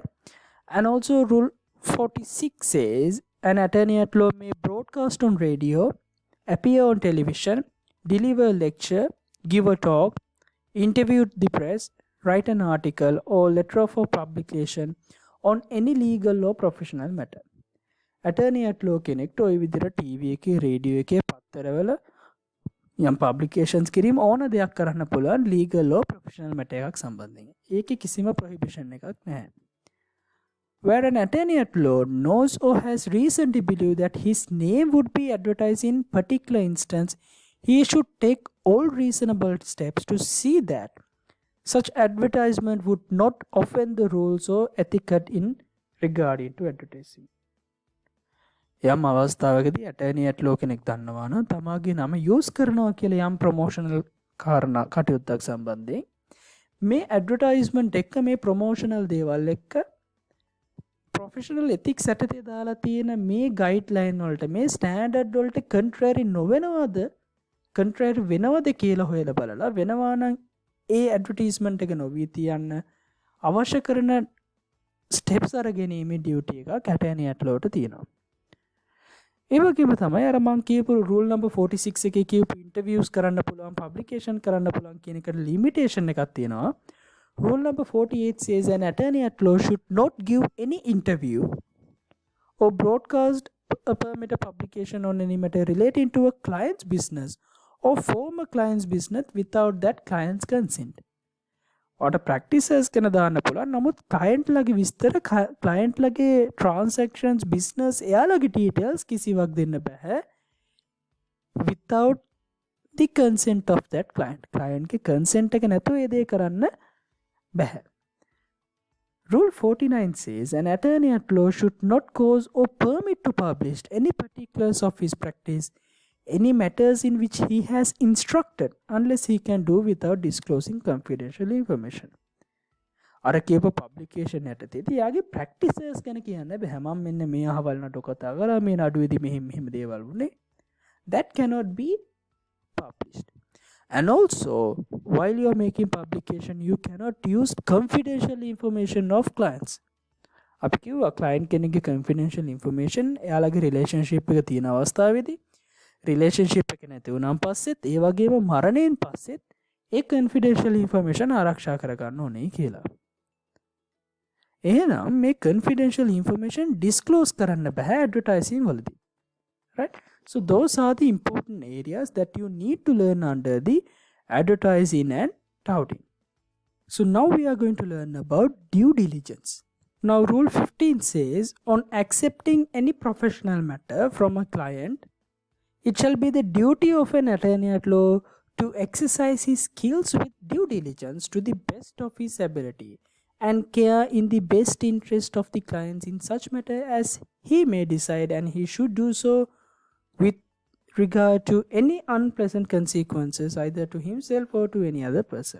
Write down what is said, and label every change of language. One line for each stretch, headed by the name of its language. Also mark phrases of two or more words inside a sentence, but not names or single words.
English: And also rule 46 says an attorney at law may broadcast on radio, appear on television, deliver a lecture, give a talk, interview the press, write an article or letter for publication on any legal or professional matter. attorney at law
Sinhala: කෙනෙක්ට ওই විදිහට TV එකේ රේඩියෝ එකේ පත්තරවල යම් publications කිරීම ඕන දෙයක් කරන්න පුළුවන්
English: legal or professional matter
Sinhala: එකක් සම්බන්ධයෙන්. ඒකේ කිසිම prohibition එකක් නැහැ.
English: Where an attorney at law knows or has reason to believe that his name would be advertised in particular instance, he should take all reasonable steps to see that such advertisement would not offend the rules or etiquette in regarding to advertising.
Sinhala: යම් අවස්ථාවකදී
English: attorney at law
Sinhala: කෙනෙක් දන්නවා නම් තමාගේ නම යූස් කරනවා කියලා යම් ප්‍රොමෝෂනල් කාරණා කටයුත්තක් සම්බන්ධයෙන් මේ ඇඩ්වර්ටයිස්මන්ට් එක්ක මේ ප්‍රොමෝෂනල් දේවල් එක්ක
English: professional ethics
Sinhala: යටතේ දාලා තියෙන මේ ගයිඩ්ලයින් වලට මේ ස්ටෑන්ඩඩ් වලට කන්ට්‍රෑරි නොවෙනවද කන්ට්‍රෑරි වෙනවද කියලා හොයලා බලලා වෙනවා නම් ඒ ඇඩ්වර්ටයිස්මන්ට් එක නොවී තියන්න අවශ්‍ය කරන ස්ටෙප්ස් අරගෙනීමේ ඩියුටි එක
English: attorney at lawට
Sinhala: තියෙනවා. ඒ වගේම තමයි අර මං කියපු
English: rule number 46
Sinhala: එකේ කියපු ඉන්ටර්වියුස් කරන්න පුළුවන් පබ්ලිකේෂන් කරන්න පුළුවන් කියන එකට ලිමිටේෂන් එකක් තියෙනවා.
English: Rule number 48 says an attorney at law should not give any interview or broadcast a permitted publication on any matter relating to a client's business or former client's business without that client's consent. What practices can
Sinhala: දාන්න පුළුවන්. නමුත් client ලගේ විස්තර client ලගේ
English: transactions business
Sinhala: එයාලගේ details කිසිවක් දෙන්න බෑ
English: without the consent of that client.
Sinhala: client ගේ consent එක නැතුව ඒ දේ කරන්න බෑ.
English: Rule 49 says an attorney at law should not cause or permit to publish any particulars of his practice, any matters in which he has instructed, unless he can do without disclosing confidential information.
Sinhala: අර කියපු publication යටතේදී යාගේ practices ගැන කියන්න බෑ. මම මෙන්න මේ අහවල් නඩු කතා කරා මේ නඩුවේදී මෙහෙම දේවල් වුණේ.
English: That cannot be published. And also, while you are making publication, you cannot use confidential information of clients.
Sinhala: අපි කිව්වා client කෙනෙක්ගේ
English: confidential information
Sinhala: එයාලගේ relationship එක තියෙන අවස්ථාවේදී relationship එක නැති වුණාන් පස්සෙත් ඒ වගේම මරණයෙන් පස්සෙත් ඒ
English: confidential information
Sinhala: ආරක්ෂා කරගන්න ඕනේ කියලා. එහෙනම් මේ
English: confidential information disclose
Sinhala: කරන්න බෑ advertising වලදී.
English: Right? So those are the important areas that you need to learn under the advertising and touting. So now we are going to learn about due diligence. Now rule 15 says on accepting any professional matter from a client, it shall be the duty of an attorney at law to exercise his skills with due diligence to the best of his ability and care in the best interest of the clients in such matter as he may decide, and he should do so with regard to any unpleasant consequences either to himself or to any other person.